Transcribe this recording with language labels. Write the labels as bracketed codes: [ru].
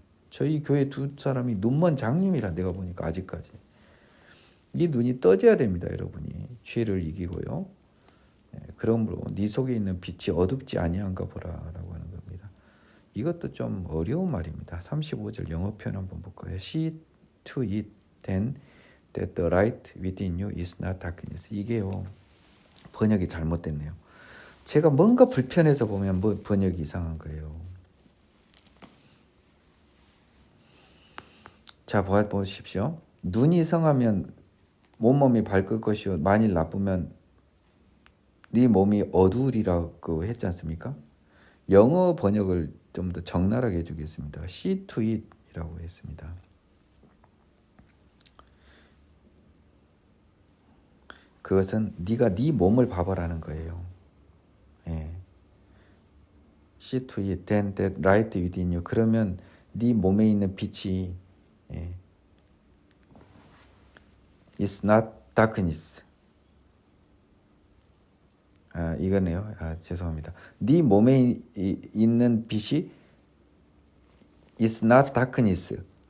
[ko] 저희 교회 두 사람이 눈먼 장님이라 내가 보니까 아직까지. 이 눈이 떠져야 됩니다. 여러분이. 죄를 이기고요. 그러므로 네 속에 있는 빛이 어둡지 아니한가 보라라고 하는 겁니다. 이것도 좀 어려운 말입니다. 35절 영어 표현 한번 볼까요? [en] See to it then that the light within you is not darkness. [ko] 이게요. 번역이 잘못됐네요. 제가 뭔가 불편해서 보면 뭐 번역이 이상한 거예요. 자, 보십시오. 눈이 성하면 온몸이 밝을 것이요 만일 나쁘면 네 몸이 어두우리라고 했지 않습니까? 영어 번역을 좀 더 적나라하게 해주겠습니다. [en] See to it [ko] 이라고 했습니다. 그것은 네가 네 몸을 봐보라는 거예요. [en] See to it then that light within you. [ko] 그러면 네 몸에 있는 빛이 [en] It's not darkness. [ko] 이거네요. 죄송합니다. 네 몸에 있는 빛이 [en] It's not darkness.